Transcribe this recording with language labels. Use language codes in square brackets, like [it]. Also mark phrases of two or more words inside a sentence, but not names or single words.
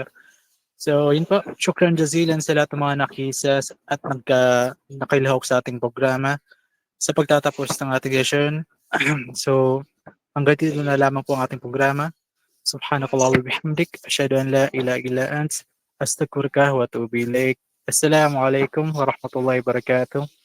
[tl] So, yun po. [ar] شكرا جزيلا [tl] sa lahat ng mga nakisa at nakilahok sa ating programa sa pagtatapos ng ating session. So, hanggang dito na lamang po ang ating programa. [ar] سبحانك اللهم وبحمدك. أشهد أن لا إله إلا أنت. أستغفرك وأتوب إليك. السلام عليكم ورحمة الله وبركاته.